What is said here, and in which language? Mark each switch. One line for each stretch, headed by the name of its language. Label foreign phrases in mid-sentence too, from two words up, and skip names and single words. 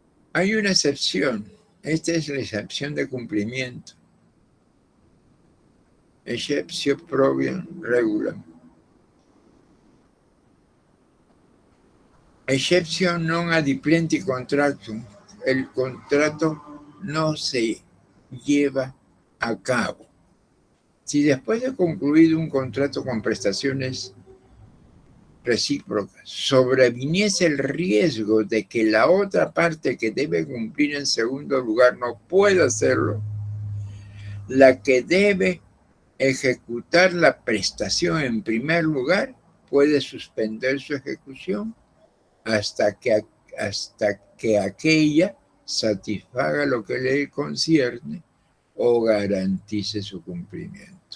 Spanish: Hay una excepción. Esta es la excepción de cumplimiento.
Latin: Exceptio probium regulam. Exceptio non adiplenti contractum.
Spanish: El contrato no se lleva a cabo. Si después de concluido un contrato con prestaciones recíprocas sobreviniese el riesgo de que la otra parte que debe cumplir en segundo lugar no pueda hacerlo, la que debe ejecutar la prestación en primer lugar puede suspender su ejecución hasta que aquella satisfaga lo que le concierne o garantice su cumplimiento.